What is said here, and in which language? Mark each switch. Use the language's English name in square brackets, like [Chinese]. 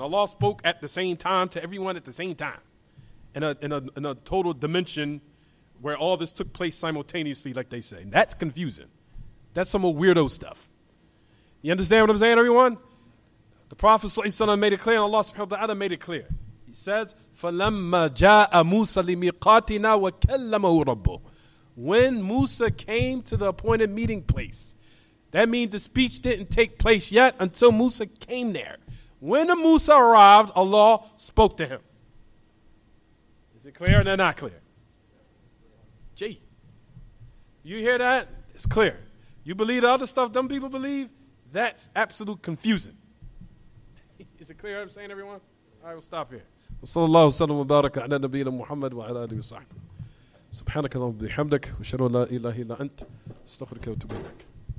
[English] Allah spoke at the same time to everyone at the same time. In a total dimension where all this took place simultaneously, like they say. That's confusing. That's some old weirdo stuff. You understand what I'm saying, everyone? The Prophet ﷺ made it clear, and Allah subhanahu wa ta'ala made it clear. He says, [Arabic] فَلَمَّا جَاءَ مُوسَى لِمِيقَاتِنَا وَكَلَّمَهُ رَبُّهُ. [English] When Musa came to the appointed meeting place, that means the speech didn't take place yet until Musa came there. When the Musa arrived, Allah spoke to him. Is it clear or not clear? Gee. You hear that? It's clear. You believe the other stuff them people believe? That's absolute confusing. Is it clear what I'm saying, everyone? All right, we'll stop here. [Arabic] وصلى الله وسلم وبارك على نبينا محمد وعلى آله وصحبه. سبحانك اللهم وبحمدك وأشهد أن لا إله إلا أنت أستغفرك وأتوب إليك.